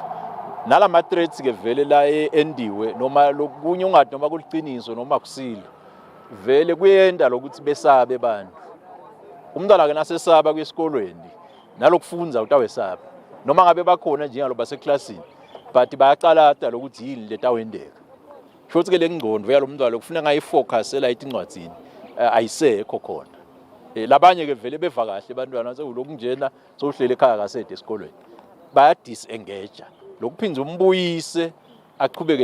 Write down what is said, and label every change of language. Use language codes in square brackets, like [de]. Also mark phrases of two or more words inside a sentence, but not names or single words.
[ss] Nalama threats ke vele la endiwe noma lokunye ungathi noma kuliqiniso noma kusilo vele kuyenda lokuthi besabe bantu. Umntwana ke nasesaba kwesikolweni nalokufunza utawesaba noma ngabe bakhona njengalo baseklasini but bayaqalata lokuthi yini letawendeka. Shothi ke lengqondo yalomntwana lokufuna ngayifocus ela incwadzini ayisekho khona. Labanye ke vele beva kahle abantwana sekuloku njena sohlele ekhaya kasede esikolweni baya disengage lokuphinza umbuyise aqhubeke